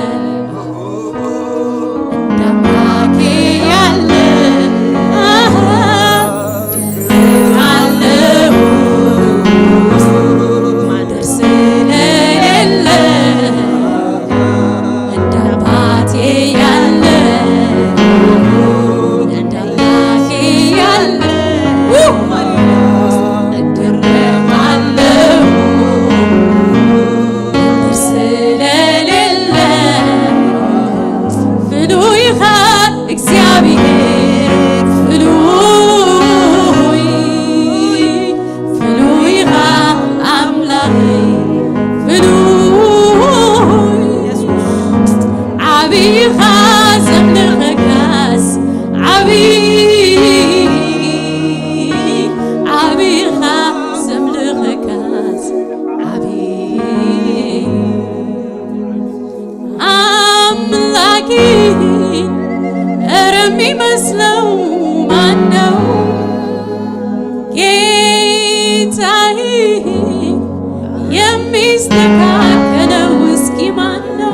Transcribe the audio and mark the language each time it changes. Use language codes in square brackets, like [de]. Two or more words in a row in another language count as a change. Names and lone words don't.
[am] እንደ አምላኬ ያለ አለሁ ማደር ስለሌለ እንደ አባቴ ያለ እንደ አምላኬ ያለ እገረማለሁ ማደር ስለሌለ [ti] ፍሉይ ኢኻ እግዚአብሔር ፍሉይ ፍሉይ ኢኻ አምላኸይ ፍሉይ ዓብይ ኢኻ ዘምልኸካስ ዓብይ ዓብይ ኢኻ ዘምልኸካስ ዓብይ [am] አምላኬን ኧረ የሚመስለው ማነው? ጌታዬ የሚስተካከለው እስኪ ማነው?